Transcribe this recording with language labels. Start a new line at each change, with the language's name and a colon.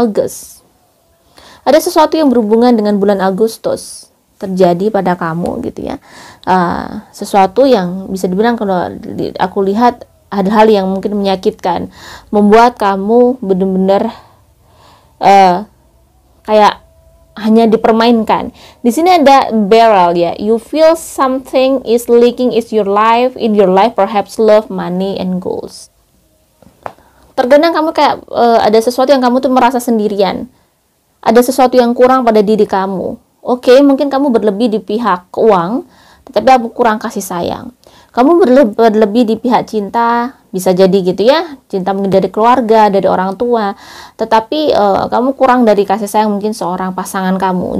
Indonesian: August, ada sesuatu yang berhubungan dengan bulan Agustus terjadi pada kamu gitu ya. Sesuatu yang bisa dibilang kalau aku lihat ada hal yang mungkin menyakitkan, membuat kamu benar-benar kayak hanya dipermainkan. Di sini ada barrel ya.
English: You feel something is leaking in your life, perhaps love, money, and goals.
Indonesian: Terkadang kamu kayak ada sesuatu yang kamu tuh merasa sendirian. Ada sesuatu yang kurang pada diri kamu. Oke, mungkin kamu berlebih di pihak uang, tetapi aku kurang kasih sayang. Kamu berlebih di pihak cinta, bisa jadi gitu ya, cinta mungkin dari keluarga, dari orang tua, tetapi kamu kurang dari kasih sayang mungkin seorang pasangan kamu.